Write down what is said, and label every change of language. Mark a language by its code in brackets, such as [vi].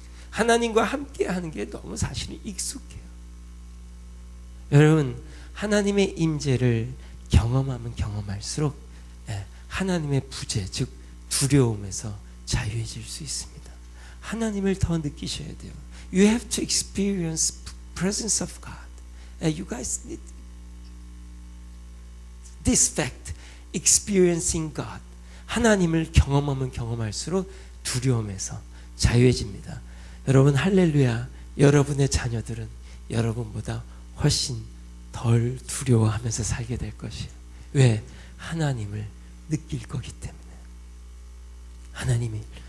[ko] 하나님과 함께 하는 게 너무 사실은 익숙해요. 여러분 하나님의 임재를 경험하면 경험할수록 하나님의 부재, 즉 두려움에서 자유해질 수 있습니다. 하나님을 더 느끼셔야 돼요. [en] You have to experience presence of God. You guys need this fact, experiencing God. [ko] 하나님을 경험하면 경험할수록 두려움에서 자유해집니다. 여러분 할렐루야. 여러분의 자녀들은 여러분보다 훨씬 덜 두려워하면서 살게 될 것이에요. 왜? 하나님을 느낄 거기 때문에. 하나님이.